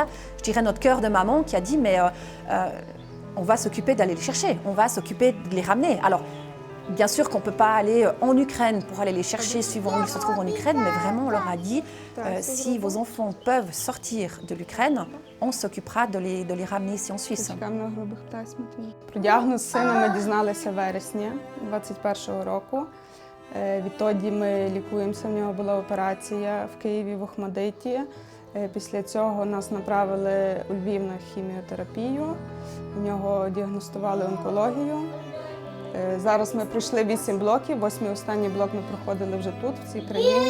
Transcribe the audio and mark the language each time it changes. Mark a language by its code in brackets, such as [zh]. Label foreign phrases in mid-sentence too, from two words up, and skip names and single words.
[fr] Je dirais notre cœur de maman qui a dit mais on va s'occuper d'aller les chercher, on va s'occuper de les ramener. Alors, bien sûr qu'on ne peut pas aller en Ukraine pour aller les chercher suivant où ils se trouvent en Ukraine, mais vraiment on leur a dit si vos enfants peuvent sortir de l'Ukraine, on s'occupera de les ramener ici en Suisse. [uk] Про діагноз сина ми дізналися в вересні 21-го року. Відтоді ми лікуємося, в нього була операція в Києві в Охмадиті. Після цього нас направили у Львів на хіміотерапію. У нього діагностували онкологію. Зараз ми пройшли 8 блоків, 8-й останній блок ми проходили вже тут, в цій країні.